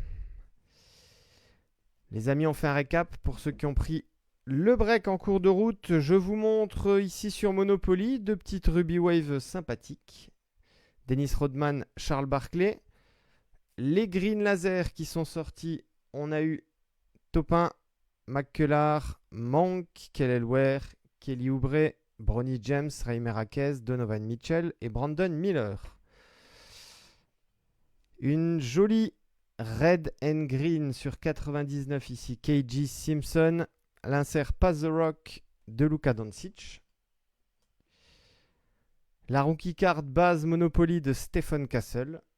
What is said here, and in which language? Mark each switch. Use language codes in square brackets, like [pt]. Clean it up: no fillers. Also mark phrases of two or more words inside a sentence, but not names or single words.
[fr] Les amis, on fait un récap pour ceux qui ont pris le break en cours de route. Je vous montre ici sur Monopoly 2 petites Ruby Wave sympathiques. Dennis Rodman, Charles Barkley. Les Green Laser qui sont sortis, on a eu Topin, McCullar, Monk, Kelly Ware, Kelly Oubre, Bronny James, Ray Merakes, Donovan Mitchell et Brandon Miller. Une jolie [en] Red and Green [fr] sur 99 ici, KG Simpson, l'insert Pass the Rock de Luka Doncic. La [en] rookie card base [fr] Monopoly de Stephen Castle.